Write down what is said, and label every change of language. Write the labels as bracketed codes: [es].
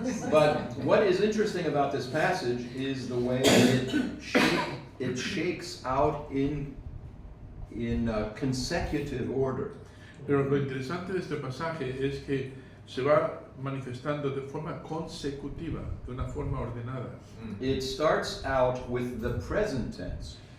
[en] But what is interesting about this passage is the way it shakes out in consecutive order. [es] Pero lo interesante de este pasaje es que se va manifestando de forma consecutiva, de una forma ordenada. [en] It starts out with the present tense.